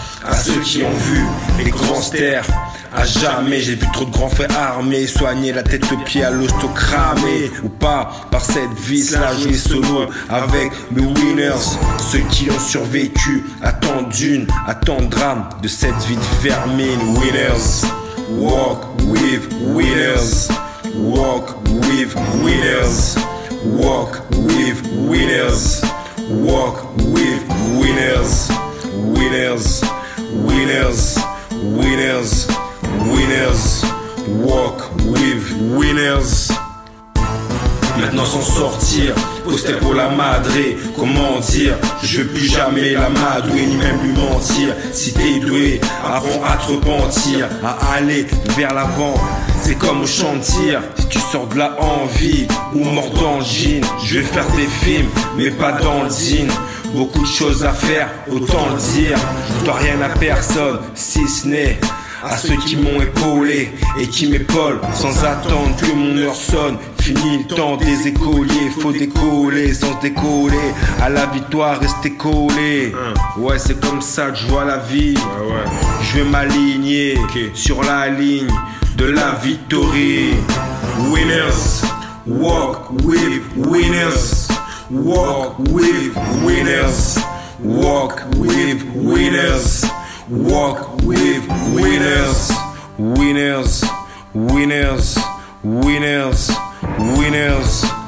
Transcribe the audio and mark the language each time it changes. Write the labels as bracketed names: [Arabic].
[French] À ceux qui ont vu les grands stères, à jamais j'ai vu trop de grands frères armés soigner la tête aux pieds à l'hosto cramé. Ou pas, par cette vie, là jouer solo avec mes winners. Ceux qui ont survécu à tant d'une, à tant de drames de cette vie de vermine. [English] Winners, walk with winners. Walk with winners. Walk with winners. Walk with winners. Winners, winners, winners. Winners, walk with winners. [French] Maintenant s'en sortir, poster pour la madre. Comment dire, je veux plus jamais la madouer ni même lui mentir. Si t'es doué, apprends à te repentir, à aller vers l'avant. C'est comme au champ de tir, si tu sors de la envie ou mort dans le jean. Je vais faire des films, mais pas dans le jean. Beaucoup de choses à faire, autant le dire. Je dois rien à personne, si ce n'est à ceux qui m'ont épaulé et qui m'épaulent sans attendre que mon heure sonne. Fini le temps des écoliers, faut décoller sans se décoller. À la victoire, rester collé. Ouais, c'est comme ça que je vois la vie. Je vais m'aligner sur la ligne de la victoire. [English] Winners, walk with winners. Walk with winners. Walk with winners. Walk with winners. Winners, winners, winners, winners.